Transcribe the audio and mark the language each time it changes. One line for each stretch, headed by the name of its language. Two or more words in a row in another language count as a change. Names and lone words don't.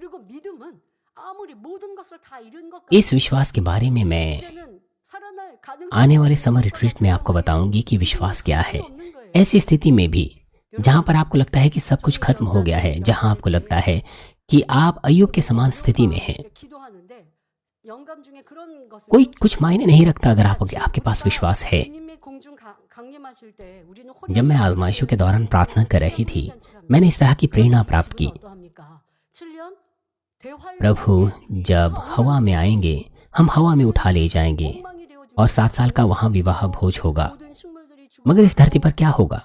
Hindi: इस विश्वास के बारे में मैं आने वाले
English: summer retreat
Hindi: में आपको बताऊंगी कि विश्वास क्या है। ऐसी स्थिति में भी जहां पर आपको लगता है कि सब कुछ खत्म हो गया है, जहां आपको लगता है कि आप अय्यूब के समान स्थिति में हैं,
Korean: 영감 중에 그런 것을
Hindi: कोई कुछ मायने नहीं रखता अगर आपके पास विश्वास है।
Korean: 주님의 공중 강림하실 때 우리는
Hindi: जब मैं आजमाइशों के दौरान प्रार्थना कर रही थी, मैंने इस तरह की प्रेरणा प्राप्त की, प्रभु जब हवा में आएंगे हम हवा में उठा ले जाएंगे और 7 साल का वहां विवाह भोज होगा। मगर इस धरती पर क्या होगा?